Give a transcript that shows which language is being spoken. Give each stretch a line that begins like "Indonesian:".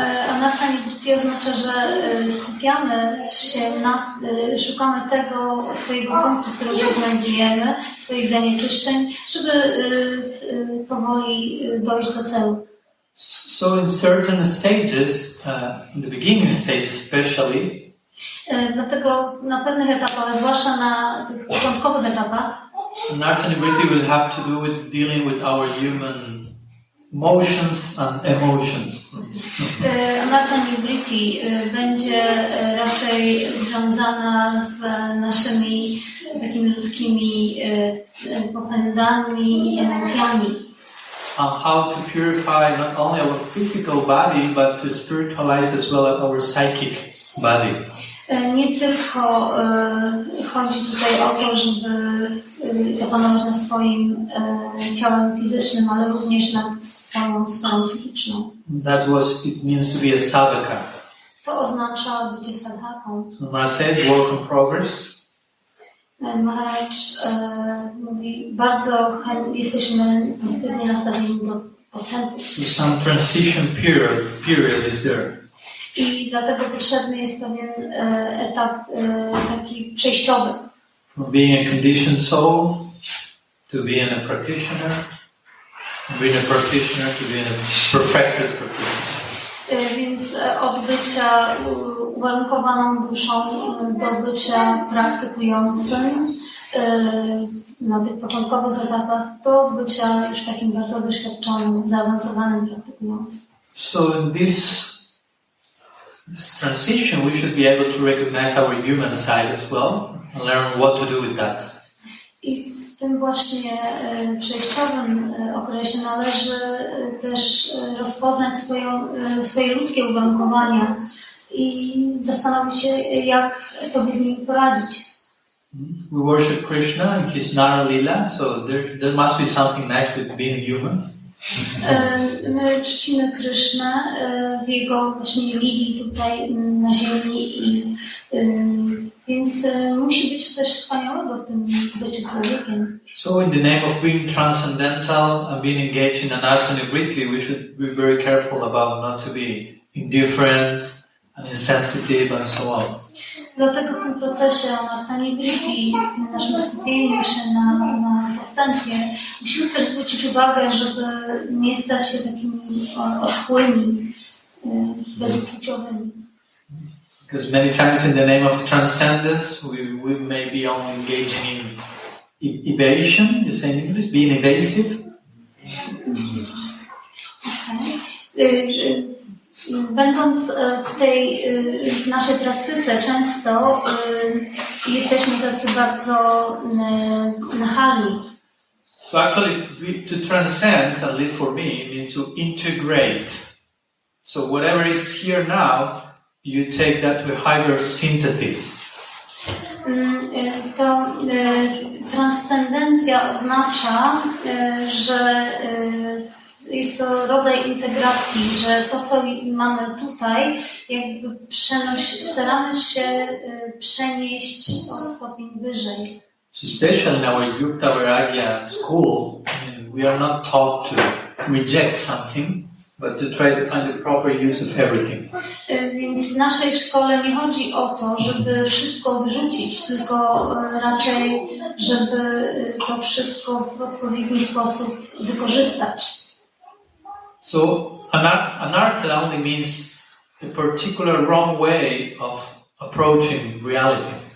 Polish: Anartha nivritti oznacza, że skupiamy się na, szukamy tego swojego punktu, w którym się znajdujemy, swoich zanieczyszczeń, żeby powoli dojść do celu.
English: So in certain stages, in the beginning stages especially,
Polish: dlatego na pewnych etapach, zwłaszcza na tych początkowych etapach,
English: anartha nivritti will have to do with dealing with our human emotions and emotions.
Polish: Anartha nivritti będzie raczej związana z naszymi takimi ludzkimi popędami i emocjami.
English: on how to purify not only our physical body, but to spiritualize as well our psychic body.
Polish: Nie tylko chodzi tutaj o to, żeby zapanować nad swoim ciałem fizycznym, ale również nad swoją sferą psychiczną.
English: It means to be a sadhaka.
Polish: To oznacza bycie sadhaką.
English: So Maharaj said, work in progress.
Polish: Maharaj mówi, bardzo jesteśmy pozytywnie nastawieni do postępu.
English: So some transition period is there.
Polish: I dlatego potrzebny jest pewien etap taki przejściowy.
English: From being a conditioned soul to being a practitioner, from being a practitioner to being a perfected practitioner.
Polish: Więc od bycia uwarunkowaną duszą do bycia praktykującym na tych początkowych etapach do bycia już takim bardzo doświadczonym, zaawansowanym praktykującym.
English: So in this transition we should be able to recognize our human side as well and learn what to do with that.
Polish: I w tym właśnie przejściowym okresie należy też rozpoznać swoje ludzkie uwarunkowania i zastanowić się, jak sobie z nimi poradzić.
English: We worship Krishna in his Nara Lila, so there must be something nice with being human.
Polish: My czcimy Krysznę w jego właśnie lili tutaj na ziemi i więc musi być coś wspaniałego w tym byciu człowiekiem.
English: So in the name of being transcendental and being engaged in anartha and nivritti, we should be very careful about not to be indifferent and insensitive and so on.
Polish: Dlatego w tym procesie anartha nivritti, w tym naszym skupieniu się na postępie, musimy też zwrócić uwagę, żeby nie stać się takimi oschłymi, bezuczuciowymi.
English: Because many times in the name of transcendence, we may be only engaging in evasion, you say in English, being evasive. Okay.
Polish: Będąc w naszej praktyce często jesteśmy tacy bardzo nachalni.
English: So actually to transcend, at least for me, means to integrate. So whatever is here now, you take that to a higher synthesis.
Polish: To transcendencja oznacza, że jest to rodzaj integracji, że to, co mamy tutaj, jakby staramy się przenieść o stopień wyżej.
English: So especially in our Yukta Vairagya school, we are not taught to reject something, but to try to find the proper use of everything.
Polish: Więc w naszej szkole nie chodzi o to, żeby wszystko odrzucić, tylko raczej, żeby to wszystko w odpowiedni sposób wykorzystać.
English: So anartha only means a particular wrong way of approaching reality.